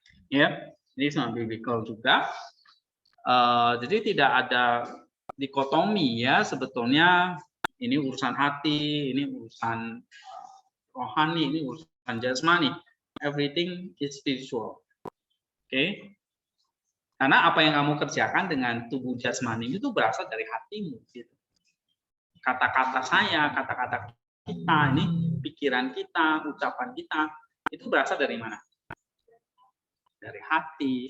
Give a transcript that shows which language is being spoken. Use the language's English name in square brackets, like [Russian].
[Indonesian] Ya, ini sangat biblical juga. Jadi tidak ada dikotomi ya, sebetulnya ini urusan hati, ini urusan rohani, ini urusan jasmani. [English] Everything is spiritual. [Indonesian] Oke. Karena apa yang kamu kerjakan dengan tubuh jasmani itu berasal dari hatimu. Gitu. Kata-kata saya, kata-kata kita, ini pikiran kita, ucapan kita, itu berasal dari mana? Dari hati.